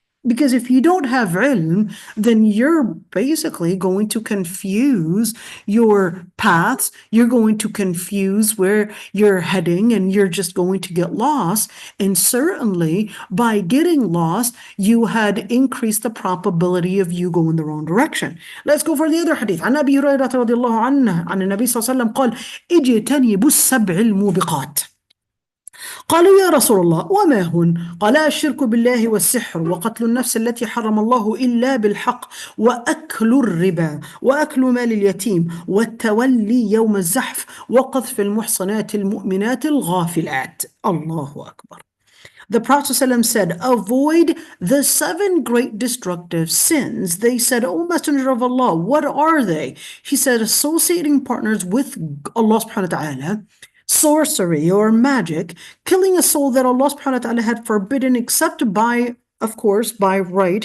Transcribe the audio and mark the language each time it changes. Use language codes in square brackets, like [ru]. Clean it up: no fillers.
[en] Because if you don't have ilm, then you're basically going to confuse your paths. You're going to confuse where you're heading, and you're just going to get lost. And certainly by getting lost, you had increased the probability of you going the wrong direction. Let's go for the other hadith. [ar] عن أبي هريرة رضي الله عنه عن النبي صلى الله عليه وسلم قال اجتنبوا السبع الموبقات. قالوا يا رسول الله وما هن؟ قال الشرك بالله والسحر وقتل النفس التي حرم الله إلا بالحق وأكل الربا وأكل مال اليتيم والتولي يوم الزحف وقذف المحصنات المؤمنات الغافلات. الله أكبر. [en] The Prophet ﷺ said, avoid the 7 great destructive sins. They said, O Messenger of Allah, what are they? He said, associating partners with Allah subhanahu wa ta'ala, sorcery or magic, killing a soul that Allah subhanahu wa ta'ala had forbidden except by, of course, by right.